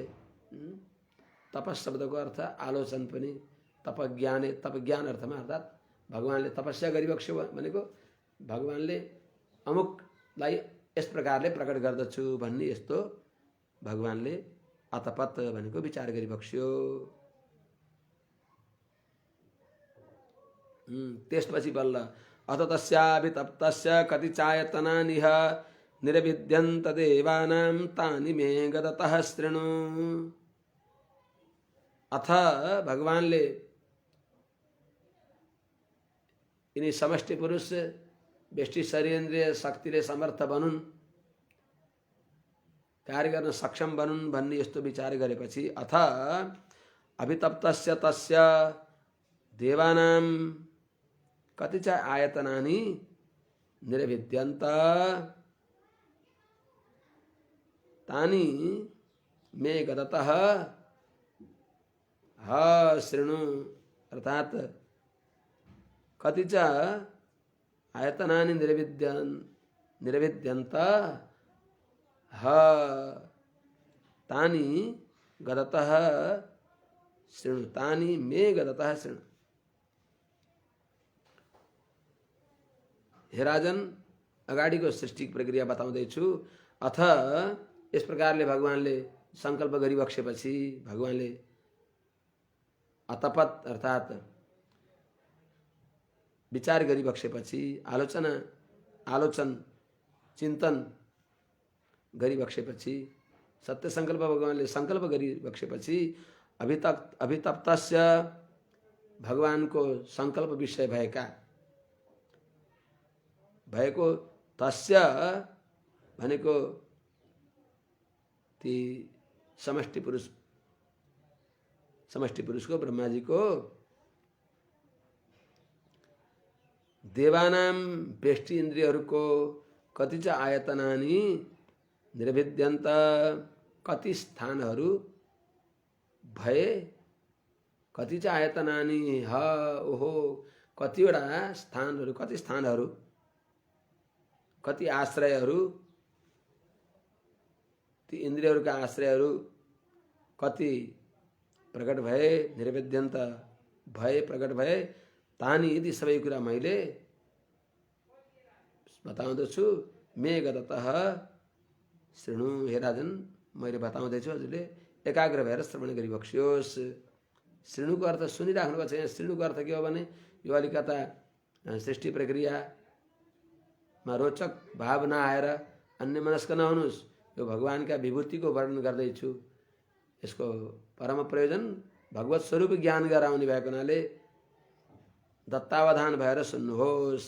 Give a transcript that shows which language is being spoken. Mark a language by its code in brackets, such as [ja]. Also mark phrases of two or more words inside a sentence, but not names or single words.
[ne] तपस शब्दको अर्थ आलोचन पनि, तपज्ञान अर्थमा, अर्थात् भगवानले तपस्या गरिबक्स्यो भनेको भगवानले अमुकलाई यस प्रकारले प्रकट गर्दछु भन्ने यस्तो भगवानले अतपत भनेको विचार गरिबक्स्यो। त्यसपछि बल्ल [sa] अथ तस्याभितप्तस्य कति चायतनानिह निरविद्यन्त देवानां तानि मे गदतः शृणु। [ne] अथ भगवानले यिनी समष्टि पुरुष व्यष्टि शरीरेन्द्रिय शक्तिले समर्थ बनुन्, कार्य गर्न सक्षम बनुन् भन्ने यस्तो विचार गरेपछि [sa] अथ अभितप्तस्य तस्य देवानां कति च आयतनानि निरभिद्यन्त तानि मे गदतः शृणु। अर्थात् कति च आयतनानि निरभिद्यन्त तानि गदतः शृणु, तानि मे गदतः शृणु। [ne] हे राजन, अगाडिको सृष्टि प्रक्रिया बताउँदैछु। अथ यस प्रकारले भगवानले सङ्कल्प गरिबक्सेपछि भगवानले अतपत अर्थात् विचार गरिबक्सेपछि आलोचन चिन्तन गरिबक्सेपछि सत्य सङ्कल्प भगवानले सङ्कल्प गरिबक्सेपछि अभितप्तस्य भगवानको सङ्कल्प विषय भएको तस्य भनेको ती समष्टि पुरुषको ब्रह्माजीको देवानां व्यष्टि इन्द्रियहरूको [sa] कति च आयतनानि निरभिद्यन्त [ne] कति स्थानहरू भए, [sa] कति च आयतनानि [ne] ओहो कतिवटा स्थानहरू, कति स्थानहरू, कति आश्रयहरू, ती इन्द्रियहरूका आश्रयहरू कति प्रकट भए, निरभिद्यन्त भए, प्रकट भए, तानि यदि सबै कुरा मैले बताउँदछु। [sa] मे गदतः शृणु, [ne] हे राजन मैले बताउँदैछु, हजुरले एकाग्र भएर श्रवण गरिबक्स्योस्। शृणुको अर्थ सुनिराख्नुभएको छ। यहाँ शृणुको अर्थ के हो भने यो अलिकता सृष्टि प्रक्रियामा रोचक भाव नआएर अन्यमनस्क नहुनुहोस्। यो भगवानका विभूतिको वर्णन गर्दैछु। यसको परम प्रयोजन भगवत स्वरूप ज्ञान गराउने भएको हुनाले दत्तावधान भएर सुन्नुहोस्।